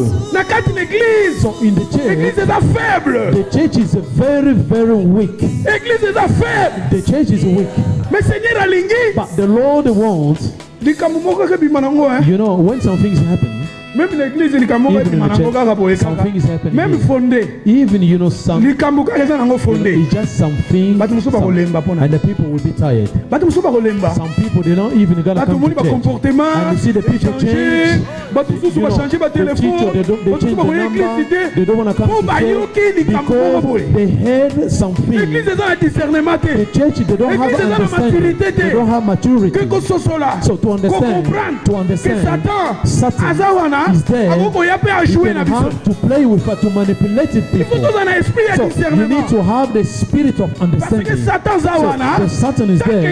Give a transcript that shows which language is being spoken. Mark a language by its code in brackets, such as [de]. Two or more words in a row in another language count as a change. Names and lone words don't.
[en] So in the church is very, very weak. The church is weak. But the Lord wants, when some things happen, [fr] Même l'église likambo [en] Even in the church, something is happening. [fr] Même [en] here. [fr] fondé. [en] Even you know some. [ln] Likambo kaza nango fondé. [en] It's just something. [ln] Batu musuba kolemba pona. [en] And the people will be tired. [ln] Batu musuba kolemba. [en] Some people they don't even gonna [ln] Batu [en] come [ln] moni [en] to [ln] ba [en] church. [fr] comportement. [en] And you see the people change. [ln] Batu musuba ba changer ba téléphone. [en] They change the number. They don't want to come to church because they heard something. [fr] L'église est dans le discernement. [en] The church they don't have understanding. They don't have maturity. So to understand Satan is there. He can have to play with her to manipulate people. So you need to have the spirit of understanding. So the Satan is there.